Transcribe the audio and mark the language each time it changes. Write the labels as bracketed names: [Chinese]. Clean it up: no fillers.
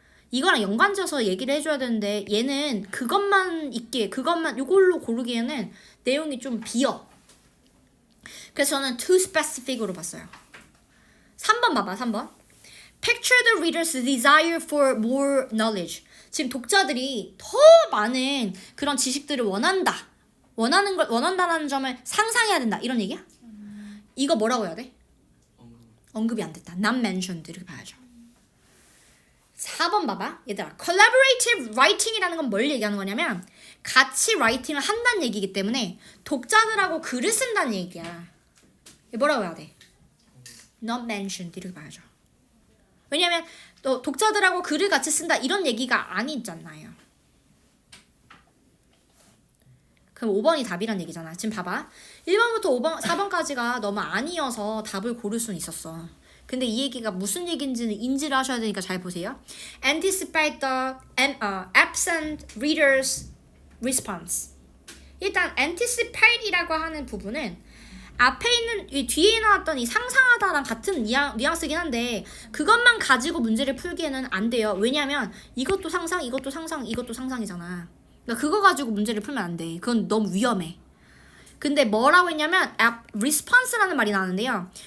[Korean] 이거랑 연관져서 얘기를 해줘야 되는데 얘는 그것만 이걸로 고르기에는 내용이 좀 비어. 그래서 저는 [English] too specific [Korean] 으로 봤어요. 3번 봐봐. 3번. [English] Picture the reader's desire for more knowledge. [Korean] 지금 독자들이 더 많은 그런 지식들을 원한다라는 점을 상상해야 된다. 이런 얘기야? 이거 뭐라고 해야 돼? 언급이 안 됐다. [English] not mentioned [Korean] 이렇게 봐야죠. 4번 봐봐. 얘들아. collaborative writing이라는 건 뭘 얘기하는 거냐면 같이 라이팅을 한다는 얘기이기 때문에 독자들하고 글을 쓴다는 얘기야. 뭐라고 해야 돼? [English] not mentioned [Korean] 이렇게 봐야죠. 왜냐면 또 독자들하고 글을 같이 쓴다 이런 얘기가 아니잖아요. 그럼 5번이 답이란 얘기잖아. 지금 봐봐. 1번부터 5번, 4번까지가 너무 아니어서 답을 고를 수는 있었어. 근데 이 얘기가 무슨 얘기인지는 인지를 하셔야 되니까 잘 보세요. [English] Anticipate the absent reader's response. [Korean] 일단 anticipate이라고 하는 부분은 앞에 있는 이 뒤에 나왔던 이 상상하다랑 같은 뉘앙스긴 한데 그것만 가지고 문제를 풀기에는 안 돼요. 왜냐면 이것도 상상, 이것도 상상, 이것도 상상이잖아. 그러니까 그거 가지고 문제를 풀면 안 돼. 그건 너무 위험해. 근데 뭐라고 했냐면 response라는 말이 나왔는데요.